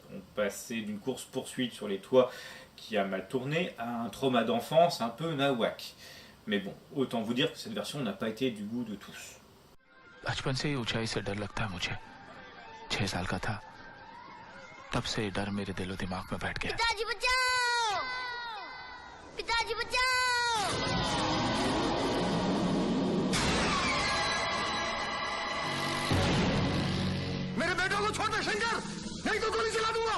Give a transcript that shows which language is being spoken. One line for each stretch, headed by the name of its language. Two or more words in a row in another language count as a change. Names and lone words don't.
French: On passait d'une course-poursuite sur les toits qui a mal tourné à un trauma d'enfance un peu nawak. Mais bon, autant vous dire que cette version n'a pas été du goût de tous.
Hindi: बचपन से ही ऊंचाई से डर लगता है मुझे 6 साल का था तब से ये डर मेरे दिलो दिमाग में बैठ गया पिताजी बचाओ पिताजी बचाओ मेरे बेटों को छोड़ दे शंकर, नहीं तो गोली चला दूंगा।